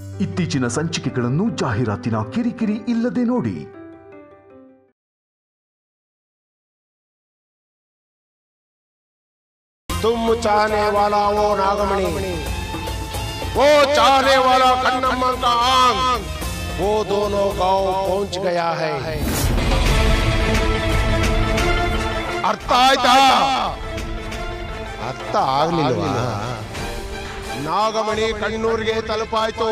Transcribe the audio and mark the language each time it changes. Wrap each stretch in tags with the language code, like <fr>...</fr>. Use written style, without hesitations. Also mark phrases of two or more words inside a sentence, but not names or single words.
<kn>ಇತ್ತೀಚಿನ ಸಂಚಿಕೆಗಳನ್ನು ಜಾಹೀರಾತಿನ ಕಿರಿಕಿರಿ ಇಲ್ಲದೆ ನೋಡಿ.</kn> <hi>तुम चाहने वाला वो नागमणि, वो चाहने वाला कन्नम्मा का आंग, वो दोनों गांव पहुंच गया है.</hi> <kn>ಅರ್ಥ ಆಯ್ತಾ? अर्थ ಆಗ್ಲಿಲ್ವಾ? ನಾಗಮಣಿ ಕಣ್ಣೂರಿಗೆ ತಲುಪಾಯ್ತು.</kn>